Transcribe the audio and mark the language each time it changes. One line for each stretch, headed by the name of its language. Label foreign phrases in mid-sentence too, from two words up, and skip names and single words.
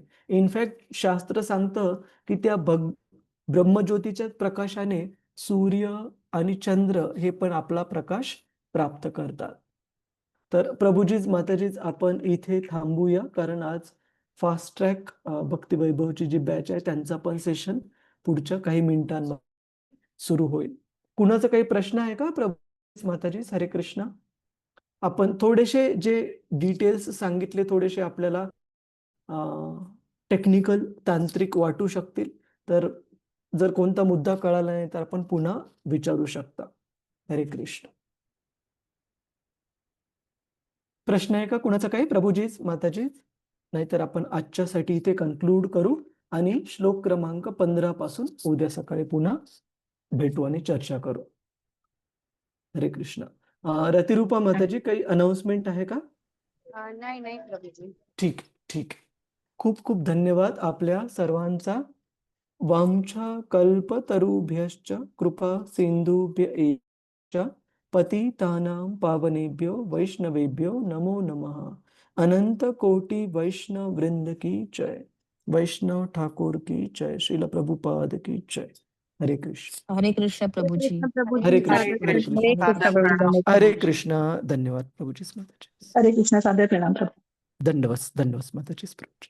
Marathi: इनफॅक्ट शास्त्र सांगतं की त्या ब्रह्मज्योतीच्या प्रकाशाने सूर्य आणि चंद्र हे पण आपला प्रकाश प्राप्त करतात. तर प्रभूजीज, माताजीज, आपण इथे थांबूया, कारण आज
English: fast track
Marathi: भक्तिवैभवची जी बॅच आहे त्यांचा पण सेशन पुढच्या काही मिनिटांमध्ये सुरू होईल. कुणाचा काही प्रश्न आहे का प्रभूजीज, माताजीज? हरे कृष्ण. आपण थोडेसे जे डिटेल्स सांगितले थोडेसे आपल्याला टेक्निकल, तांत्रिक वाटू शकतील, तर जर कोणता मुद्दा कळाला नाही तर आपण पुन्हा विचारू शकता. हरे कृष्ण. प्रश्न आहे का कुणाचा काही प्रभूजीज, माताजीज? नाहीतर आपण आजच्यासाठी इथे कन्क्लूड करू आणि श्लोक क्रमांक 15 पासून उद्या सकाळी पुन्हा भेटू आणि चर्चा करू. हरे कृष्ण. रतिरूपा माताजी, काही अनाउन्समेंट आहे का? नाही प्रभूजी. ठीक ठीक. खूप खूप धन्यवाद आपल्या सर्वांचा.
Sanskrit: वांछा कल्पतरुभ्यश्च कृपा सिंधुभ्य एव पतितानां पावनेभ्यो वैष्णवेभ्यो नमो नमः.
Hindi: अनंत कोटि वैष्णव वृंद की जय. वैष्णव ठाकुर की जय. श्रील प्रभुपाद की जय.
Marathi: हरे कृष्ण. हरे कृष्ण प्रभुजी. हरे कृष्ण. हरे कृष्ण. हरे कृष्ण. धन्यवाद प्रभुजीस, माताजी. हरे कृष्ण. सादर प्रणाम प्रभू. दंडवत दंडवत माताजीस प्रभुजी.